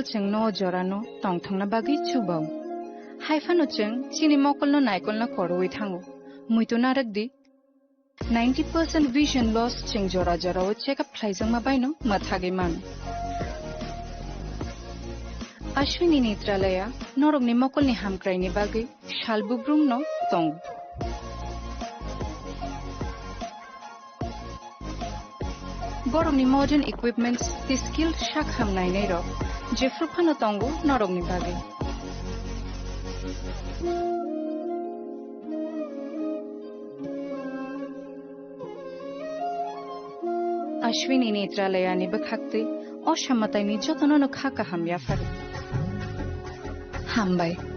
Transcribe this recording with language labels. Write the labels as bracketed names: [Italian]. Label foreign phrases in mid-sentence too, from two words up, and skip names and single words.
[Kok Borok] চেং ন জরানো টং থাংনা বাগি চুবাও হাইফানো চেং চিনি মকল ন নাইকল না করওই থাঙ্গো মুইতো নারক দি 90% [English] vision loss [Kok Borok] চেং জরা জরাও চেকআপ খাইজং মাবাইনো মাথাগে মান अश्विनी नेत्रालया नरकनि मकलनि हामक्रायनि बागै सालबुब्रुम न दं बरकनि [English] modern equipments [Kok Borok] दि स्किल शाक हामनायनै र जेफ्रुफानो दंगो नरकनि बागै अश्विनी नेत्रालयानि बखाक्तै असामतायनि जतननो खाका हामया फार हामबाय